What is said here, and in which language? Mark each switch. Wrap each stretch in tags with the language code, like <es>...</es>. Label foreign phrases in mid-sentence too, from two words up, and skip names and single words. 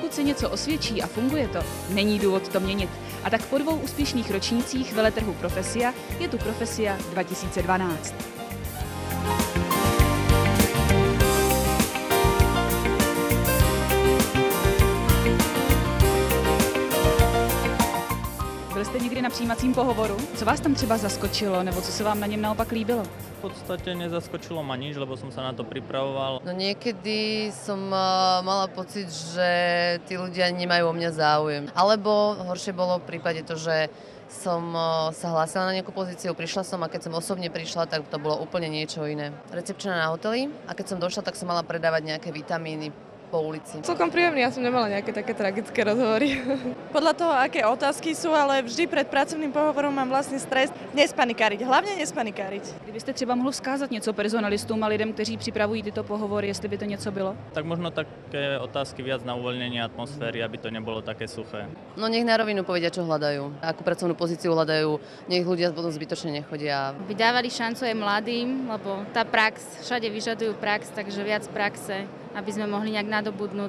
<cs>něco osvědčí a funguje to, není důvod to měnit. A tak po 2 úspěšných ročnících veletrhu Profesia je tu Profesia 2012. Byli jste někdy na přijímacím pohovoru? Co vás tam třeba zaskočilo, nebo co se vám na něm naopak líbilo?</cs> <sk>V podstate nezaskočilo ma nič, lebo som sa na to pripravoval. No niekedy som mala pocit, že tí ľudia nemajú o mňa záujem. Alebo horšie bolo v prípade to, že som sa hlásila na nejakú pozíciu, prišla som a keď som osobne prišla, tak to bolo úplne niečo iné. Recepčná na hoteli a keď som došla, tak som mala predávať nejaké vitamíny po ulici. Celkom príjemný, ja som nemala nejaké také tragické rozhovory. Podľa toho, aké otázky sú, ale vždy pred pracovným pohovorom mám vlastný stres. Nespanikáriť, hlavne nespanikáriť.</sk> <cs>Kdybyste třeba mohl vzkázat něco personalistům a lidem, kteří připravují tyto pohovory, jestli by to něco bylo?</cs> <sk>Tak možno také otázky viac na uvoľnenie atmosféry, aby to nebolo také suché. No nech na rovinu povedia, čo hľadajú. Akú pracovnú pozíciu hľadajú, nech ľudia potom zbytočne nechodia. By dávali šancu aj mladým, lebo tá prax, všade vyžadujú prax, takže viac praxe, aby sme mohli nejak nadobudnúť.</sk>